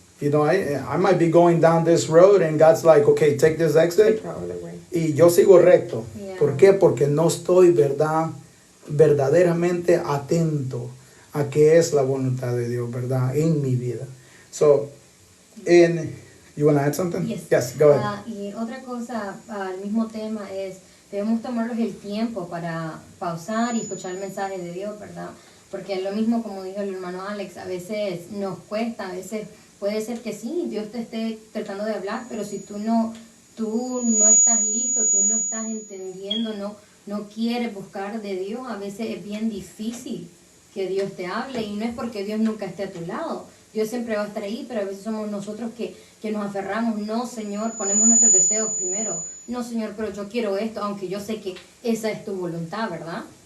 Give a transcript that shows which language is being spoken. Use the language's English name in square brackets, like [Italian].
[English] You know, I might be going down this road and God's like, okay, take this exit. [Spanish] Y yo sigo recto. [English] Yeah. [Spanish] ¿Por qué? Porque no estoy, ¿verdad? Verdaderamente atento a qué es la voluntad de Dios, ¿verdad? En mi vida. [English] So, you want to add something? Yes, go ahead. [Spanish] Y otra cosa al mismo tema es, debemos tomarnos el tiempo para pausar y escuchar el mensaje de Dios, ¿verdad? Porque es lo mismo como dijo el hermano Alex, a veces nos cuesta, a veces puede ser que sí, Dios te esté tratando de hablar, pero si tú no estás listo, tú no estás entendiendo, no quieres buscar de Dios, a veces es bien difícil que Dios te hable, y no es porque Dios nunca esté a tu lado, Dios siempre va a estar ahí, pero a veces somos nosotros que nos aferramos, no Señor, ponemos nuestros deseos primero, no Señor, pero yo quiero esto, aunque yo sé que esa es tu voluntad, ¿verdad?